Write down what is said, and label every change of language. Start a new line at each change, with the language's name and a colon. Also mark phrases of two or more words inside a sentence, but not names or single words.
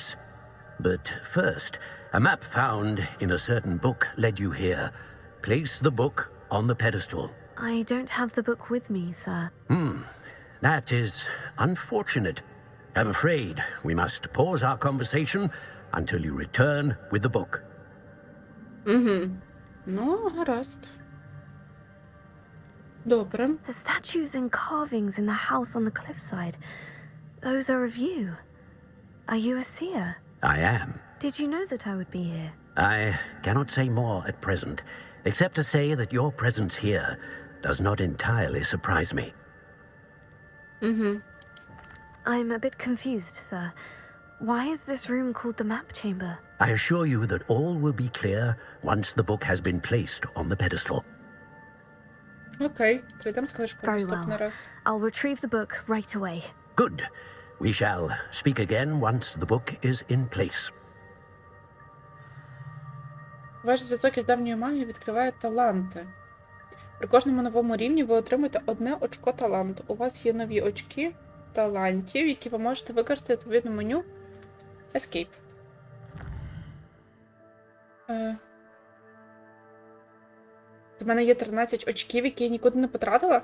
English: But first, a map found in a certain book led you here. Place the book on the pedestal. I don't have the book with me, sir. That is unfortunate. I'm afraid we must pause our conversation until you return with the book.
Ukrainian: Ну, гаразд. Добре.
English: The statues and carvings in the house on the cliffside, those are of you. Are you a seer? I am. Did you know that I would be here? I cannot say more at present, except to say that your presence here does not entirely surprise me. I'm a bit confused, sir. Why is this room called the map chamber? I assure you that all will be clear once the book has been placed on the pedestal.
Ukrainian: Окей, прийдемо з книжкою
English: Very
Ukrainian: наступний
English: well.
Ukrainian: раз.
English: I'll retrieve the book right away. Good. We shall speak again once the book is in place.
Ukrainian: Ваш зв'язок із давньою магією відкриває таланти. При кожному новому рівні ви отримуєте одне очко таланту. У вас є нові очки талантів, які ви можете використати відповідно меню Escape. У мене є 13 очків, які я нікуди не потратила.